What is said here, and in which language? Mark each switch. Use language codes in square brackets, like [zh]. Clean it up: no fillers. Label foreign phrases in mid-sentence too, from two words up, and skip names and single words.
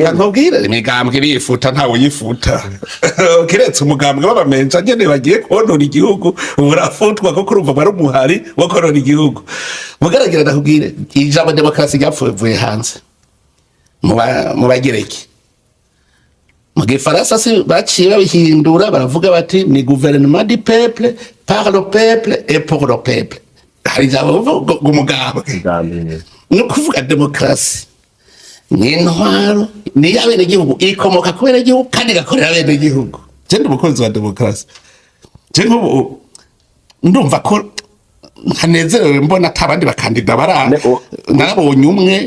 [rn] Nkubwira imigambwe irifuta ntawe yifuta. Kiretse umugambwe babamenja nyene bagiye konona igihugu urafutwa ko kurumva bari umuhari wo konona igihugu. Mugaragara ndakubwire ijambo demokrasi ryapfuye hanze mu bagireki. Mu Gifaransa si baciye babihindura baravuga bati ni [fr] gouvernement du peuple par le peuple et pour le peuple. [rn] Hari ijambo umugambwe no kuvuga demokrasi ni intwaro ni y'abene igihugu ikomoka ku bene igihugu kandi igakorera bene igihugu. Je ndi umukozi wa demokarasi. Je nk'ubu ndumva ko nkanezerewe mbona atabandi bakandida bara narabonye umwe